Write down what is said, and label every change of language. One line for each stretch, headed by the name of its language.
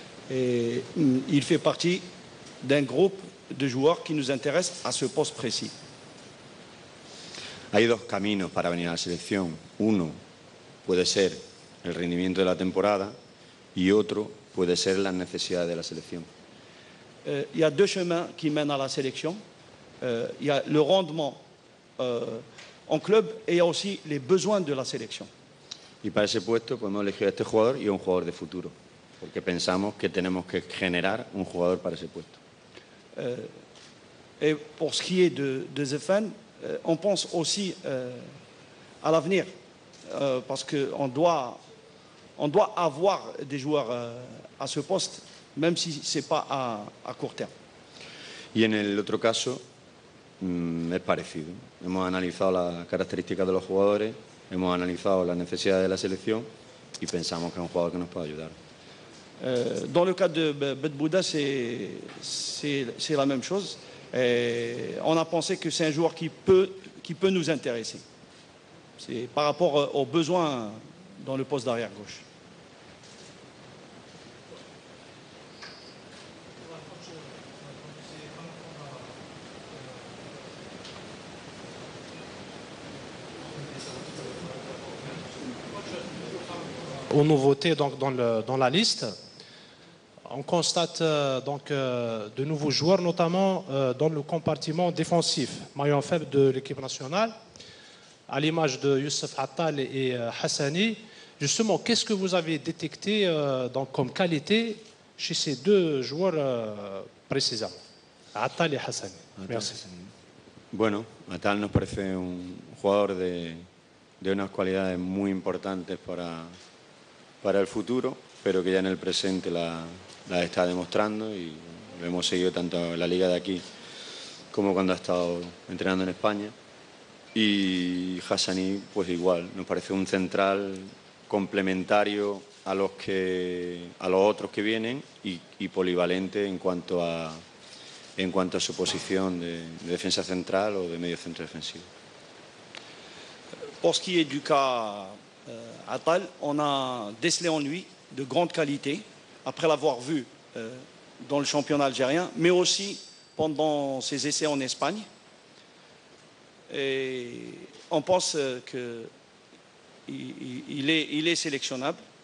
French: Et il fait partie d'un groupe de joueurs qui nous intéressent à ce poste précis.
Spanish: Hay 2 caminos para venir a la selección. Uno puede ser el rendimiento de la temporada y otro puede ser las necesidades de la selección.
French: Il y a 2 chemins qui mènent à la sélection. il y a le rendement en club et il y a aussi les besoins de la sélection.
Spanish: Y para ese puesto podemos elegir a este jugador y a un jugador de futuro, porque pensamos que tenemos que generar un jugador para ese puesto.
French: Et pour ce qui est de Zefan, on pense aussi à l'avenir, parce qu'on doit avoir des joueurs à ce poste, même si ce n'est pas à court terme.
Spanish: Y en el otro caso es parecido. Hemos analizado las características de los jugadores, hemos analizado las necesidades de la selección y pensamos que es un jugador que nos puede ayudar.
French: Dans le cas de Bedbouda, c'est la même chose. On a pensé que c'est un joueur qui peut nous intéresser. C'est par rapport aux besoins dans le poste d'arrière gauche. Aux nouveautés donc, dans la liste, on constate de nouveaux joueurs, notamment dans le compartiment défensif, maillon faible de l'équipe nationale, à l'image de Youssef Attal et Hassani. Justement, qu'est-ce que vous avez détecté comme qualité chez ces deux joueurs précisément, Attal et Hassani? Merci.
Spanish: Bueno, Attal nos parece un jugador de unas cualidades muy importantes para el futuro, pero que ya en el presente la está demostrando y lo hemos seguido tanto en la liga de aquí como cuando ha estado entrenando en España. Y Hassani, pues igual, nos parece un central complementario a los otros que vienen y polivalente en cuanto a su posición de defensa central o de medio centro defensivo.
French: Pour ce qui est du cas Attal, on a décelé en lui de grandes qualités, après l'avoir vu dans le championnat algérien, mais aussi pendant ses essais en Espagne. Et on pense qu'il est sélectionnable.